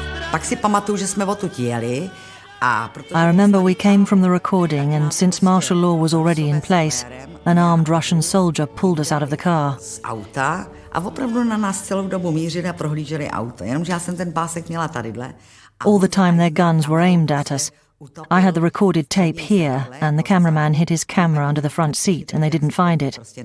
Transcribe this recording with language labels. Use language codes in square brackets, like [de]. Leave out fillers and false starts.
[cs] Pak si pamatuju, že jsme odtud jeli. [en] I remember we came from the recording and since martial law was already in place, an armed Russian soldier pulled us out of the car. [cs] Z auta a opravdu na nás celou dobu mířili a prohlíželi auto. Jenomže já jsem ten pásek měla tadyhle. [en] All the time their guns were aimed at us. I had the recorded tape here and the cameraman hid his camera under the front seat and they didn't find it.